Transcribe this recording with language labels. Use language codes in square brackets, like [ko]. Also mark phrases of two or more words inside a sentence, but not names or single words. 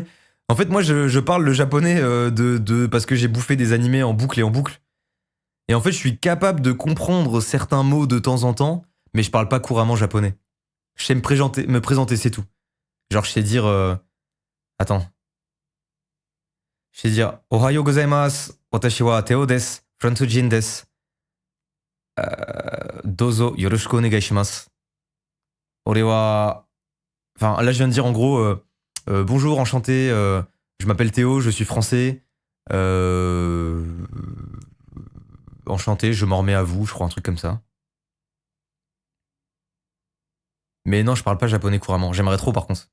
[fr] En fait, moi, je parle le japonais parce que j'ai bouffé des animés en boucle et en boucle. Et en fait, je suis capable de comprendre certains mots de temps en temps, mais je parle pas couramment japonais. Je sais me présenter, c'est tout. Genre, je sais dire... attends. Je vais dire [ja] おはようございます. 私はテオです。フランス人です。どうぞよろしくお願いします. 俺は. [fr] Enfin, là, je viens de dire en gros bonjour, enchanté. Je m'appelle Théo, je suis français. Enchanté, je m'en remets à vous, je crois, un truc comme ça. Mais non, je parle pas japonais couramment. J'aimerais trop, par contre.